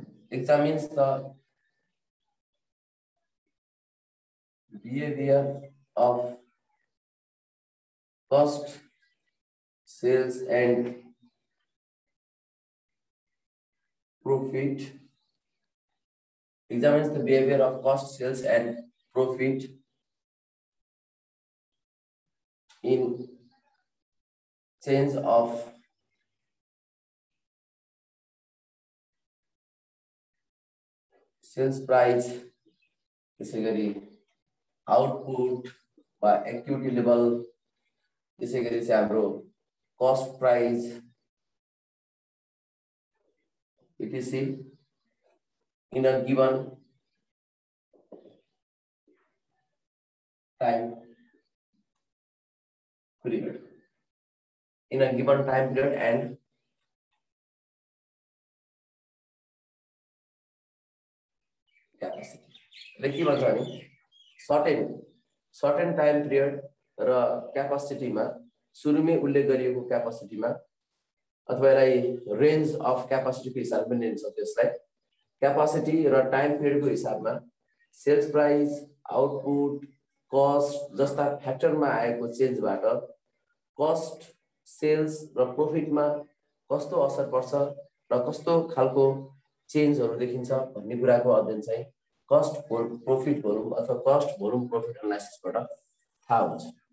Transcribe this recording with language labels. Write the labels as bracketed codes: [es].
[en] examines the behavior of cost, sales and profit. Examines the behavior of cost, sales and profit in change of sales price, basically output by activity level, basically cost price, etc. in a given time period. In a given time period and capacity. [ne] Like के भन्छ भने [en] certain time period [ne] र capacity मा सुरुमै उल्लेख गरिएको capacity मा अथवा यसलाई रेन्ज अफ क्यापासिटी को हिसाबले पनि लिन सक्छ। यसलाई क्यापासिटी र टाइम पिरियड को हिसाबमा सेल्स प्राइस, आउटपुट, कस्ट जस्ता फ्याक्टरमा आएको चेन्जबाट कस्ट, सेल्स र प्रोफिटमा कस्तो असर पर्छ र कस्तो खालको चेन्जहरू देखिन्छ भन्ने कुराको अध्ययन चाहिँ कस्ट प्रोफिट भोल्युम अथवा कस्ट भोल्युम प्रोफिट एनालाइसिसबाट थाहा हुन्छ।